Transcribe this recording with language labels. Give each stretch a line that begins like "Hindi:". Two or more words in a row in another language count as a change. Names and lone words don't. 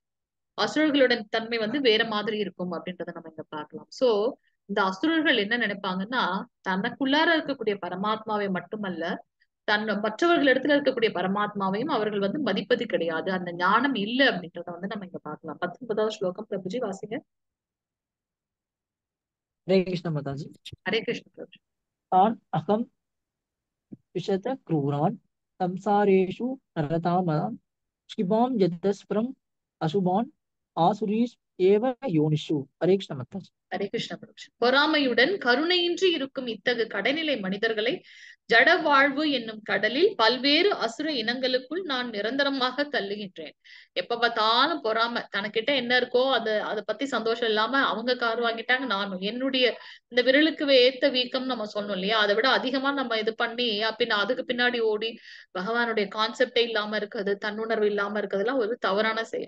Tamil: அசுரர்களுடன் தன்மை வந்து வேற மாதிரி இருக்கும் அப்படின்றத நம்ம இங்க பார்க்கலாம். சோ இந்த அசுரர்கள் என்ன நினைப்பாங்கன்னா, தனக்குள்ளார இருக்கக்கூடிய பரமாத்மாவை மட்டுமல்ல, மற்றவர்கள் இடத்துல இருக்கக்கூடிய பரமாத்மாவையும் அவர்கள் வந்து மதிப்பது கிடையாது. அந்த ஞானம் இல்ல அப்படின்றத வந்து நம்ம இங்க பார்க்கலாம். 19வது ஸ்லோகம் பிரபுஜி வாசிங்க.
Hindi: हरे कृष्ण माताजी। हरे कृष्ण प्रभुजी।
Sanskrit: तान् अहं विशत क्रूरान् संसारेषु नरतामनां क्षिपां यतस्परम् अशुभान् आसुरीस् एव योनिषु।
Hindi: हरे कृष्ण माताजी।
Tamil: ஹரே கிருஷ்ண பிரபு. பொறாமையுடன் கருணையின்றி இருக்கும் இத்தகு கடைநிலை மனிதர்களை ஜட வாழ்வு என்னும் கடலில் பல்வேறு அசுர இனங்களுக்குள் நான் நிரந்தரமாக தள்ளுகின்றேன். எப்ப பார்த்தாலும் பொறாமை, தனக்கிட்ட என்ன இருக்கோ அதை பத்தி சந்தோஷம் இல்லாம அவங்க கார் வாங்கிட்டாங்க, நானும் என்னுடைய இந்த விரலுக்கு ஏத்த வீக்கம் நம்ம சொன்னோம் இல்லையா, அதை விட அதிகமா நம்ம இது பண்ணி பின்ன அதுக்கு பின்னாடி ஓடி பகவானுடைய கான்செப்டே இல்லாம இருக்கிறது, தன்னுணர்வு இல்லாம இருக்கிறதுலாம் ஒரு தவறான செயல்.